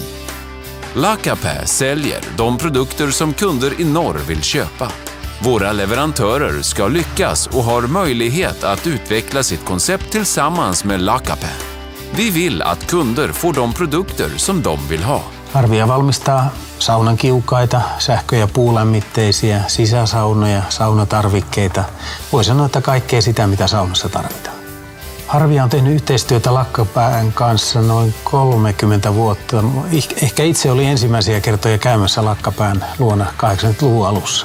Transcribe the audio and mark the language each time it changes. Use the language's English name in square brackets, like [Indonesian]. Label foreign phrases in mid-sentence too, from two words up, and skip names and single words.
[Swedish] Lakapää säljer de produkter som kunder i norr vill köpa. Våra leverantörer ska lyckas och har möjlighet att utveckla sitt koncept tillsammans med Lakapää. Vi vill att kunder får de produkter som de vill ha. [Finnish] Harvia valmistaa saunan kiukaita, sähkö- ja puulämmitteisiä, sisäsaunoja, saunatarvikkeita. Voi sanoa, että kaikkea sitä, mitä saunassa tarvitaan. Harvia on tehnyt yhteistyötä Lakapään kanssa noin 30 vuotta. Ehkä itse oli ensimmäisiä kertoja käymässä Lakapään luona 80-luvun alussa.